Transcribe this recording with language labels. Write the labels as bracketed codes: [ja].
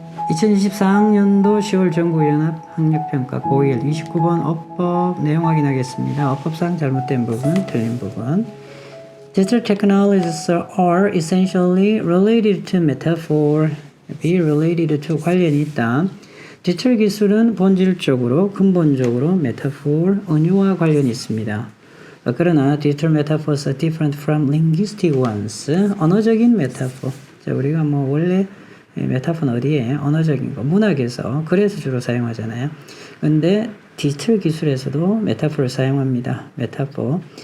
[ko] 2024학년도 10월 전국연합 학력평가 고1 29번 어법 내용 확인하겠습니다. 어법상 잘못된 부분, 틀린 부분. [en] Digital technologies are essentially related to metaphor. be related to [ko] 관련이 있다. 디지털 기술은 본질적으로, 근본적으로 metaphor, 은유와 관련이 있습니다. 그러나 [en] digital metaphors are different from linguistic ones. [ko] 언어적인 metaphor. 자, 우리가 원래 메타포는 어디에? 언어적인 거, 문학에서, 글에서 주로 사용하잖아요. 근데 디지털 기술에서도 메타포를 사용합니다. 메타포.